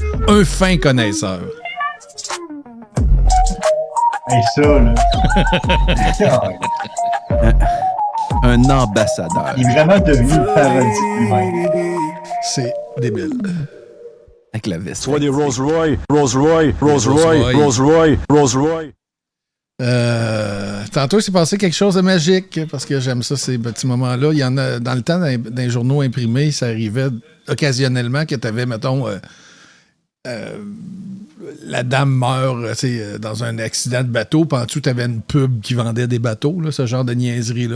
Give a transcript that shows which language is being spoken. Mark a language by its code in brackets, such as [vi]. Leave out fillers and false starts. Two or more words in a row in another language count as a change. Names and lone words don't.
[fr] Un fin connaisseur. Et ça, là. Un ambassadeur. Il est vraiment devenu une parodie de lui-même. C'est débile. Avec la veste. Soit des Rolls-Royce, Rolls-Royce, Rolls-Royce, Rolls-Royce, Rolls-Royce. Tantôt, il s'est passé quelque chose de magique, parce que j'aime ça, ces petits moments-là. Il y en a, dans le temps, dans les journaux imprimés, ça arrivait occasionnellement que tu avais, mettons, la dame meurt dans un accident de bateau, puis en dessous, tu avais une pub qui vendait des bateaux, là, ce genre de niaiserie-là.